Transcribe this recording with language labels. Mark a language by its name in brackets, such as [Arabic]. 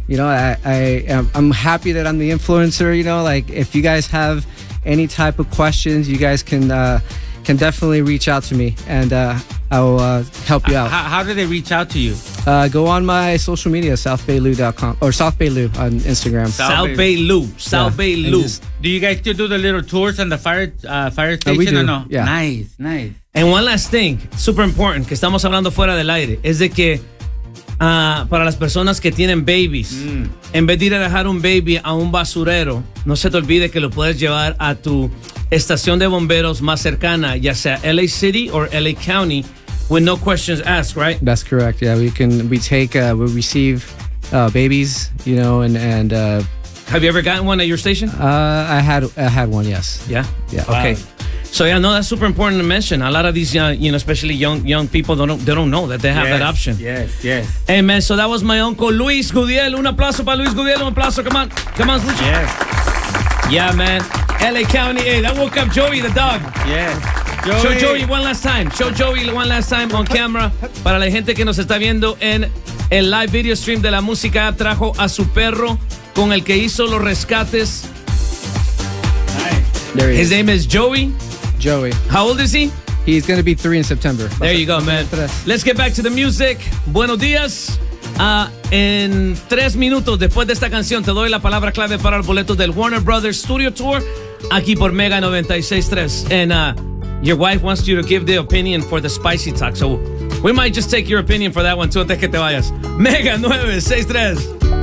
[English] You know, I'm happy that I'm the influencer. You know, like, if you guys have any type of questions, you guys can definitely reach out to me, and I'll help you out. How do they reach out to you? Go on my social media, SouthBayLou.com, or SouthBayLou on Instagram. SouthBayLou. Yeah. Do you guys still do the little tours on the fire station? We do. Or no? Yeah. Nice. And one last thing, super important, [Spanish] que estamos hablando fuera del aire, es de que para las personas que tienen babies, en vez de ir a dejar un baby a un basurero, no se te olvide que lo puedes llevar a tu estación de bomberos más cercana, ya sea LA City [English] or LA County, with no questions asked, right? That's correct. Yeah, we receive babies, you know, and have you ever gotten one at your station? I had one, yes. Yeah? Yeah. Wow. Okay. So yeah, no, that's super important to mention. A lot of these especially young people don't know that they have that option. Yes. Hey, man, so that was my uncle Luis Gudiel. [Spanish] Un aplauso para Luis Gudiel, un aplauso. [English] Come on, [Spanish] Lucho. [English] Yes. Yeah, man. LA County, hey, that woke up Joey the dog. Yes. Show Joey one last time on camera. [Spanish] Para la gente que nos está viendo en el live video stream de la música, trajo a su perro con el que hizo los rescates. [English] There he is. His name is Joey. Joey. How old is he? He's going to be 3 in September. There you go, man. Let's get back to the music. [Spanish] Buenos días. En 3 minutos después de esta canción, te doy la palabra clave para el boleto del Warner Brothers Studio Tour aquí por Mega 96.3. [English] And your wife wants you to give the opinion for the spicy talk, so we might just take your opinion for that one too [Spanish] antes que te vayas. [English] Mega 96.3.